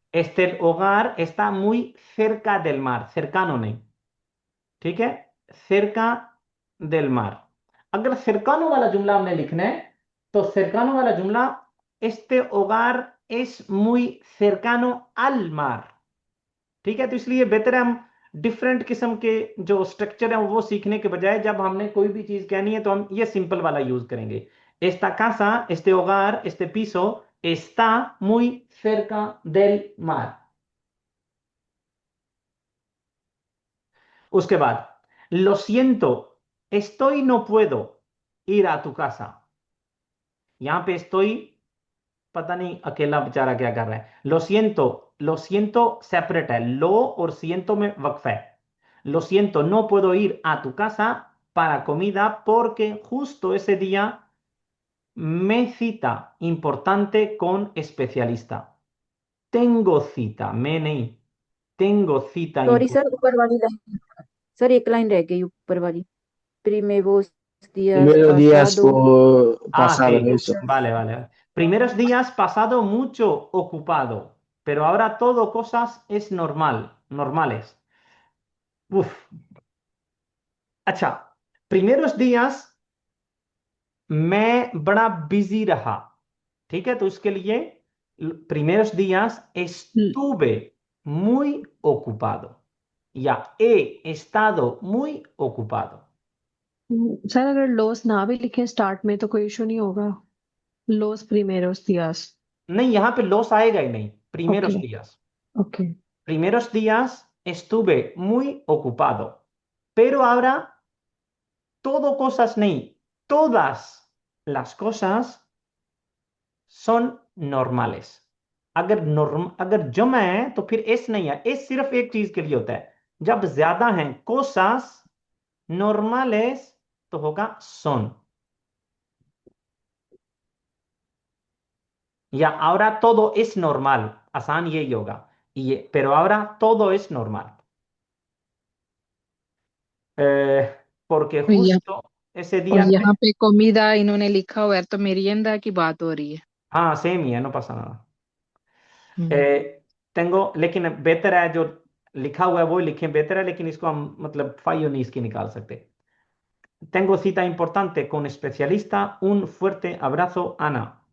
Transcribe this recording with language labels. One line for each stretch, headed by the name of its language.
Spanish: Este hogar está muy cerca del mar, cercano
Hindi: नहीं, ठीक है,
Spanish: cerca del mar।
Hindi: अगर cercano वाला जुमला हमने लिखना है तो cercano वाला जुमला
Spanish: este hogar es muy cercano al mar,
Hindi: ठीक है। तो इसलिए बेहतर है हम डिफरेंट किस्म के जो स्ट्रक्चर है वो सीखने के बजाय जब हमने कोई भी चीज कहनी है तो हम ये सिंपल वाला यूज करेंगे।
Spanish: Esta casa, este hogar, este piso está muy cerca del mar।
Hindi: उसके बाद
Spanish: lo siento, estoy no puedo ir a tu casa।
Hindi: यहां पे estoy पता नहीं अकेला बेचारा क्या कर रहा है। lo siento सेपरेट है, लो और siento में वक्फ है।
Spanish: lo siento, no puedo ir a tu casa para comida porque justo ese día me cita importante con especialista। tengo cita,
Hindi: मैं नहीं,
Spanish: tengo cita
Hindi: sorry sir,
Spanish: importante।
Hindi: ऊपर वाली लाइन, सर एक line रह गई ऊपर वाली।
Spanish: Primevos días Primero días pasado. pasado Sí, eso. vale, vale, vale. Primeros días pasado mucho ocupado, pero ahora todo cosas es normal, normales।
Hindi: Uf, अच्छा, primeros días मैं बड़ा बिजी रहा, ठीक है। तो इसके लिए
Spanish: primeros días estuve muy ocupado
Hindi: या
Spanish: he estado muy ocupado।
Hindi: Sir अगर लोस ना भी लिखें स्टार्ट में तो कोई इशू नहीं होगा।
Spanish: लोस primeros días।
Hindi: नहीं, यहां पे लॉस आएगा ही नहीं। Okay
Spanish: primeros días,
Hindi: okay.
Spanish: primeros días estuve muy ocupado, pero ahora todo cosas
Hindi: नहीं,
Spanish: todas las cosas son normales।
Hindi: अगर जमा है तो फिर एस नहीं है, एस सिर्फ एक चीज के लिए होता है, जब ज्यादा हैं cosas normales तो होगा son। या
Spanish: ahora todo es normal,
Hindi: आसान यही होगा, ये
Spanish: pero ahora todo es normal। porque
Hindi: और यहाँ
Spanish: justo ese
Hindi: और
Spanish: día
Hindi: यहाँ पे comida इन्होंने लिखा हुआ है तो merienda की बात हो रही है। हाँ सेम ही है,
Spanish: no pasa nada। हम्म।
Hindi: tengo, लेकिन बेहतर है जो लिखा हुआ है वो लिखें, बेहतर है, लेकिन इसको हम मतलब फाइव नहीं इसकी निकाल सकते।
Spanish: tengo cita importante con especialista, un fuerte abrazo Ana।